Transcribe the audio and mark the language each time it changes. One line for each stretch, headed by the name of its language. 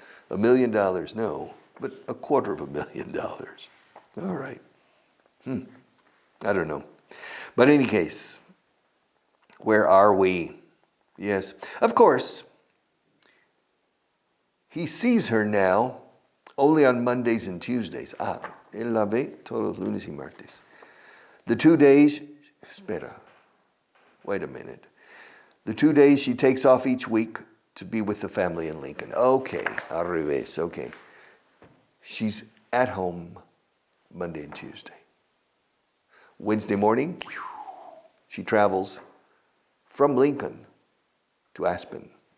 English: $1 million, no, but $250,000. All right. I don't know. But in any case, where are we? Yes. Of course, he sees her now only on Mondays and Tuesdays.
Spanish: Él la ve todos los lunes y martes.
English: The 2 days, wait a minute. The 2 days she takes off each week to be with the family in Lincoln. Okay,
Spanish: al revés,
English: okay. She's at home Monday and Tuesday. Wednesday morning, she travels from Lincoln to Aspen.